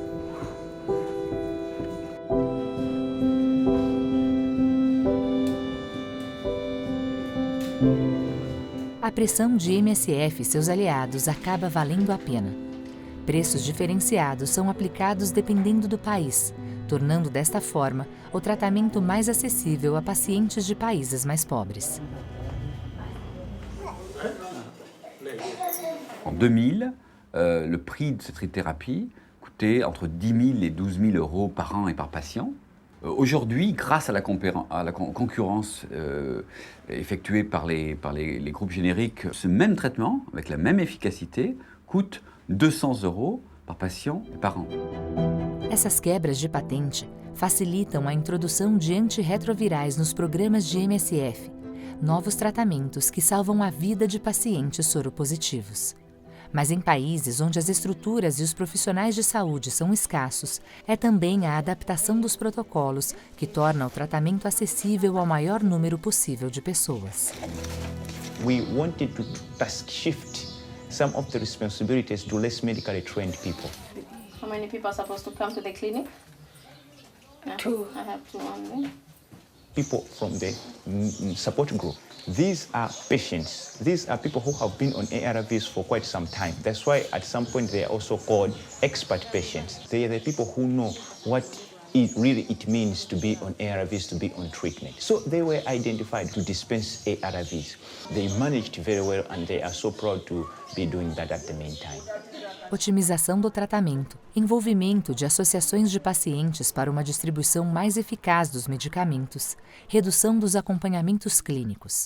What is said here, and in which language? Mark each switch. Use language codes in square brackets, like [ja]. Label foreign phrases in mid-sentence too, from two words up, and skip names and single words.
[pt] A pressão de MSF e seus aliados acaba valendo a pena. Preços diferenciados são aplicados dependendo do país, tornando desta forma o tratamento mais acessível a pacientes de países mais pobres. [fr] En 2000, le prix de cette trithérapie coûtait entre 10 000 et 12 000 euros par an et par patient. Aujourd'hui, grâce à la concurrence effectuée par les groupes génériques, ce même traitement, avec la même efficacité, coûte 200 euros par patient et par an. [pt] Essas quebras de patente facilitam a introdução de antirretrovirais nos programas de MSF, novos tratamentos que salvam a vida de pacientes soropositivos. Mas em países onde as estruturas e os profissionais de saúde são escassos, é também a adaptação dos protocolos que torna o tratamento acessível ao maior número possível de pessoas. [en] We wanted to task shift some of the responsibilities to less medically trained people. How many people are supposed to come to the clinic? 2. I have 2 only. people from the support group. These are patients. These are people who have been on ARVs for quite some time. That's why at some point they are also called expert patients. They are the people who know what it means to be on ARVs, to be on treatment. So they were identified to dispense ARVs. They managed very well and they are so proud to be doing that at the meantime. [pt] Otimização do tratamento, envolvimento de associações de pacientes para uma distribuição mais eficaz dos medicamentos, redução dos acompanhamentos clínicos.